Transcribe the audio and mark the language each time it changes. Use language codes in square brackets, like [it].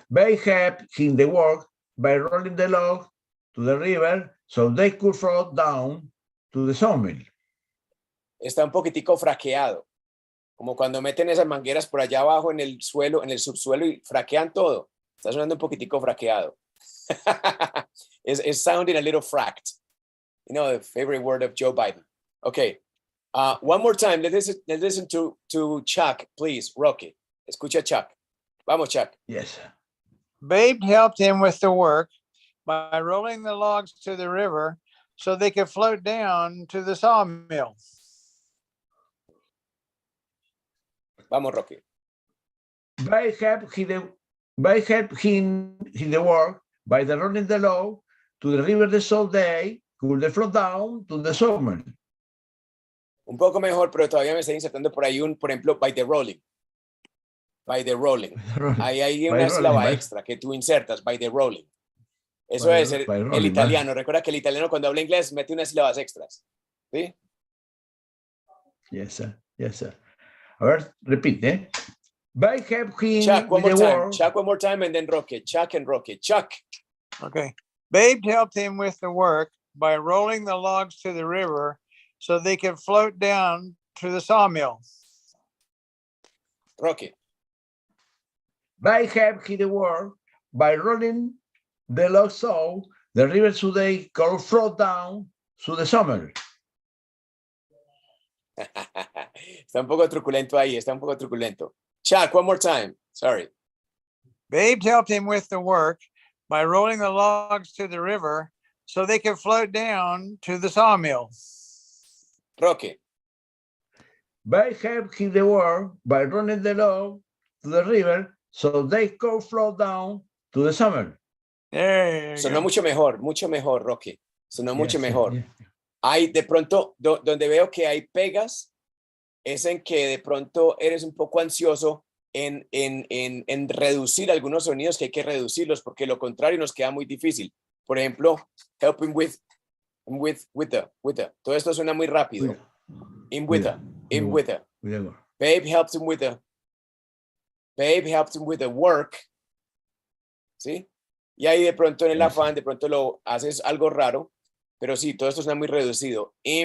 [en] They help him the work by rolling the log to the river so they could float down to the sawmill. [es] Está un poquitico fraqueado. Como cuando meten esas mangueras por allá abajo en el suelo, en el subsuelo y fraquean todo. Está sonando un poquitico fraqueado. [en] It's sounding a little fracked. You know, the favorite word of Joe Biden. Okay. One more time. Let's listen to Chuck, please. [es] Rocky. Escucha Chuck. Vamos, Chuck. [en] Yes. Babe helped him with the work by rolling the logs to the river so they could float down to the sawmill. [es] Vamos, Rocky. [en] They help him the work by the running the log to the river so they could float down to the sawmill. [es] Un poco mejor, pero todavía me está insertando por ahí por ejemplo, [en] by the rolling. By the rolling. [es] Ahí hay una sílaba extra que tú insertas, [en] by the rolling. [es] Eso es el italiano. Recuerda que el italiano cuando habla inglés mete unas sílabas extras. ¿Sí? [en] Yes, sir. Yes, sir. [es] A ver, repite. [en] By help him Chuck, one with more the time. work. Chuck, one more time, and then Rocky. Chuck and Rocky. Chuck. Okay. Babe helped him with the work by rolling the logs to the river so they could float down to the sawmill. Rocky. By help him the work by rolling the log so the river so they could float down to the sawmill. [es] Está un poco truculento ahí. Está un poco truculento. [en] Chuck, one more time. Sorry. Babe helped him with the work by rolling the logs to the river so they could float down to the sawmill. Rocky. By help him the work by running the log to the river so they could float down to the sawmill. There you [es] Sonó [en] go. [es] mucho mejor, Rocky. Sonó mucho [en] Yes, [es] mejor. [en] yeah. [es] Hay de pronto, donde veo que hay pegas, es en que de pronto eres un poco ansioso en reducir algunos sonidos que hay que reducirlos, porque lo contrario nos queda muy difícil. Por ejemplo, [en] helping with the. [es] Todo esto suena muy rápido. [en] With the. Babe helped him with the work. [es] ¿Sí? Y ahí de pronto en el afán, de pronto lo haces algo raro, pero sí, todo esto suena muy reducido.